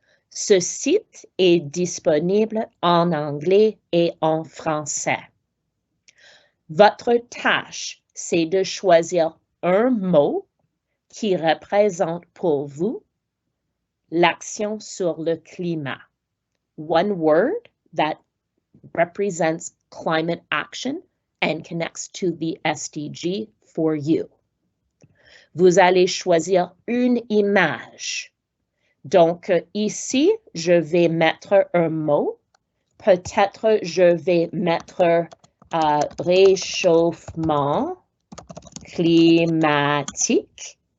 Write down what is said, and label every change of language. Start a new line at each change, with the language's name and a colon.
French: Ce site est disponible en anglais et en français. Votre tâche, c'est de choisir un mot qui représente pour vous l'action sur le climat.
English: One word that represents climate action and connects to the SDG for you.
French: Vous allez choisir une image. Donc, ici, je vais mettre un mot. Peut-être je vais mettre réchauffement climatique.